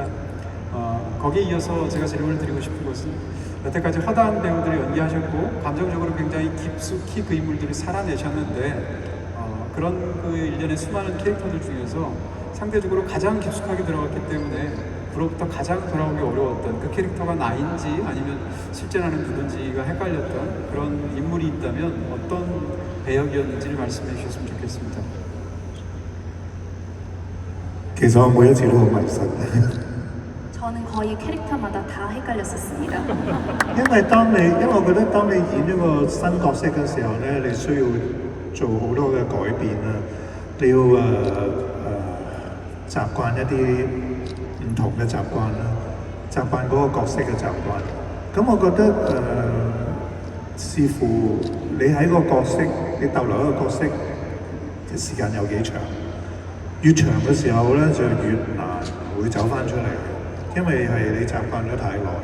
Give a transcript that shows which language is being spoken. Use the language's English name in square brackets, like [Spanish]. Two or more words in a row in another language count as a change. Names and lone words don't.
[Korean] 거기에 이어서 제가 질문을 드리고 싶은 것은 여태까지 허다한 배우들을 연기하셨고 감정적으로 굉장히 깊숙이 그 인물들을 살아내셨는데 그런 그 일련의 수많은 캐릭터들 중에서 상대적으로 가장 깊숙하게 들어갔기 때문에 그로부터 가장 돌아오기 어려웠던 그 캐릭터가 나인지 아니면 실제 나는 누군지가 헷갈렸던 그런 인물이 있다면 어떤 배역이었는지를 말씀해 주셨으면 좋겠습니다. [Cantonese] 其實我每一次都好迷失， [Korean] 저는 거의 캐릭터마다 다 헷갈렸었습니다. [Cantonese] 因為我覺得當你演一個新角色嘅時候咧，你需要做好多嘅改變啦，你要習慣一啲唔同嘅習慣啦，習慣嗰個角色嘅習慣。咁我覺得視乎你喺個角色，你逗留一個角色嘅時間有幾長，越長嘅時候咧就越難會走翻出嚟，因為係你習慣咗太耐。